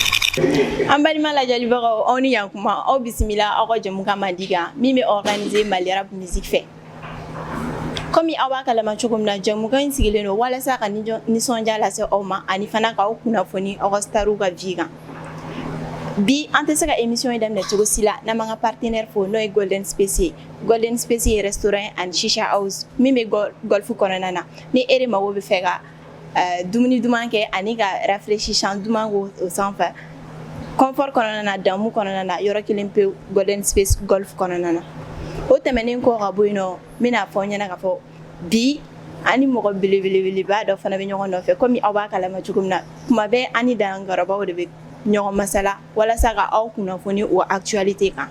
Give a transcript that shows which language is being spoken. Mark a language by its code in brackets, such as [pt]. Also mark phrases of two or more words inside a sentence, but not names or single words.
[bm] An balima lajɛlibagaw aw ni yankuma aw bisimila aw ka jɛmukan mandi kan min bɛ organiser Mali Rap Musique fɛ. Komi aw b'a kalama cogo min na jɛmukan in sigilen don walasa ka nisɔndiya lase aw ma ani fana k'aw kunnafoni aw ka starw ka vie kan. Bi an tɛ se ka émission in daminɛ cogo si la n'an m'an ka partenaire fo n'o ye Golden Space ye. Golden Space ye [en] restaurant and shisha house [bm] min bɛ golf kɔnɔna na ni e de mago bɛ fɛ ka dumuni duman kɛ ani ka rafraîchissant duman k'o sanfɛ. Confort kɔnɔna na damu kɔnɔna na yɔrɔ kelen pe Golden Space golf kɔnɔna na. O tɛmɛnen kɔ ka bɔ yen nɔ n bɛna fɔ aw ɲɛna ka fɔ bi ani mɔgɔ belebeleba dɔ fana bɛ ɲɔgɔn nɔfɛ komi aw b'a kalama cogo min na kuma bɛɛ ani dangarobaw de bɛ ɲɔgɔn masala walasa ka aw kunnafoni o actualité kan.